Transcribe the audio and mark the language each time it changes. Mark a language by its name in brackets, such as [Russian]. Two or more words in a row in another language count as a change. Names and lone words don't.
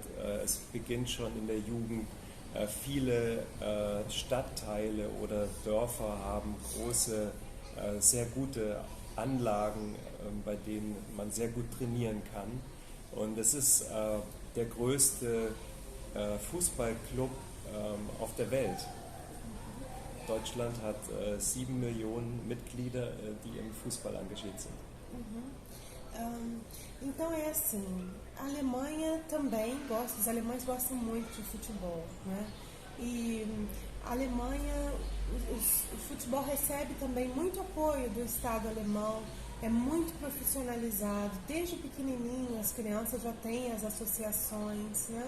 [German] Es beginnt schon in der Jugend. Viele Stadtteile oder Dörfer haben große, sehr gute Anlagen, bei denen man sehr gut trainieren kann. Und es ist der größte Fußballclub auf der Welt. Deutschland hat 7 Millionen Mitglieder, die im Fußball engagiert sind. [Portuguese] Então é assim, a Alemanha também gosta, os alemães gostam muito de futebol, né? E a Alemanha, o futebol recebe também muito apoio do Estado alemão, é muito profissionalizado, desde pequenininho as crianças já têm as associações, né?